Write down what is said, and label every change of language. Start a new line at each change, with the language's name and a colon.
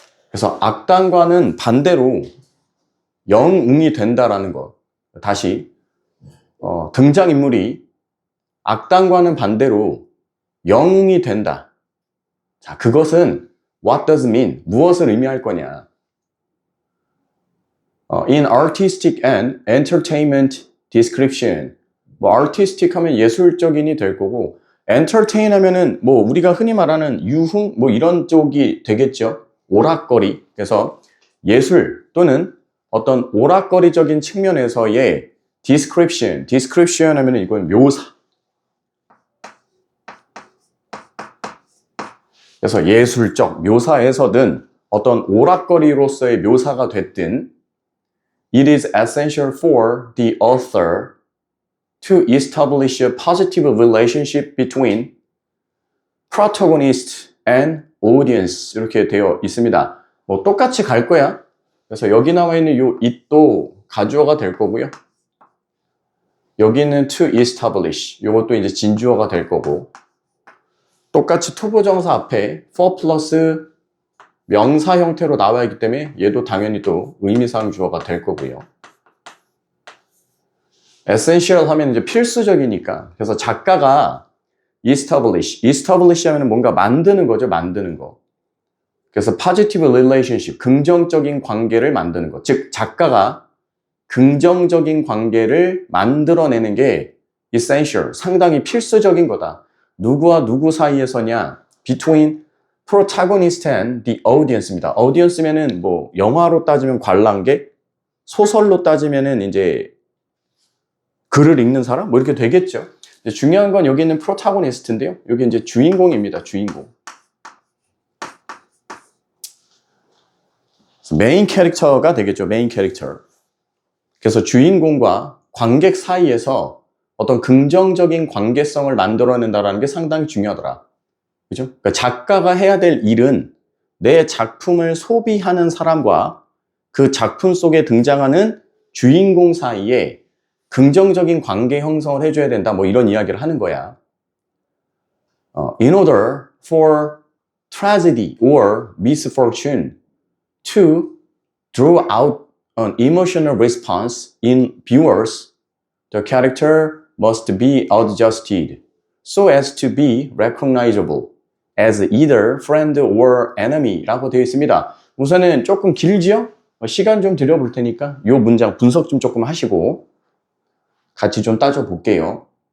Korean: 그래서 악당과는 반대로 영웅이 된다라는 것. 다시 등장인물이 악당과는 반대로 영웅이 된다. 자, 그것은
English: what does mean?
Korean: 무엇을 의미할 거냐?
English: In artistic and entertainment description.
Korean: 뭐 artistic 하면 예술적인이 될 거고, entertain 하면은 뭐 우리가 흔히 말하는 유흥 뭐 이런 쪽이 되겠죠. 오락거리. 그래서 예술 또는 어떤 오락거리적인 측면에서의 description 하면은 이건 묘사. 그래서 예술적 묘사에서든 어떤 오락거리로서의 묘사가 됐든
English: it is essential for the author to establish a positive relationship between protagonist and audience
Korean: 이렇게 되어 있습니다. 뭐 똑같이 갈 거야. 그래서 여기 나와 있는 요 it도 가주어가 될 거고요. 여기는 to establish, 요것도 이제 진주어가 될 거고, 똑같이 to 부정사 앞에 for 플러스 명사 형태로 나와 있기 때문에 얘도 당연히 또 의미상 주어가 될 거고요. essential 하면 이제 필수적이니까. 그래서 작가가 establish 하면 뭔가 만드는 거죠. 만드는 거. 그래서 positive relationship, 긍정적인 관계를 만드는 것. 즉, 작가가 긍정적인 관계를 만들어내는 게 essential, 상당히 필수적인 거다. 누구와 누구 사이에서냐?
English: between protagonist and the audience입니다.
Korean: audience면은 뭐 영화로 따지면 관람객, 소설로 따지면은 이제 글을 읽는 사람 뭐 이렇게 되겠죠. 중요한 건 여기 있는 protagonist인데요. 여기 이제 주인공입니다. 주인공. 메인 캐릭터가 되겠죠. 메인 캐릭터. 그래서 주인공과 관객 사이에서 어떤 긍정적인 관계성을 만들어낸다는 게 상당히 중요하더라. 그죠? 그러니까 작가가 해야 될 일은 내 작품을 소비하는 사람과 그 작품 속에 등장하는 주인공 사이에 긍정적인 관계 형성을 해줘야 된다. 뭐 이런 이야기를 하는 거야.
English: In order for tragedy or misfortune to draw out an emotional response in viewers, the character must be adjusted so as to be recognizable as either friend or enemy
Korean: 라고 되어 있습니다. 우선은 조금 길지요? 시간 좀 들여볼 테니까 이 문장 분석 좀 조금 하시고 같이 좀 따져볼게요.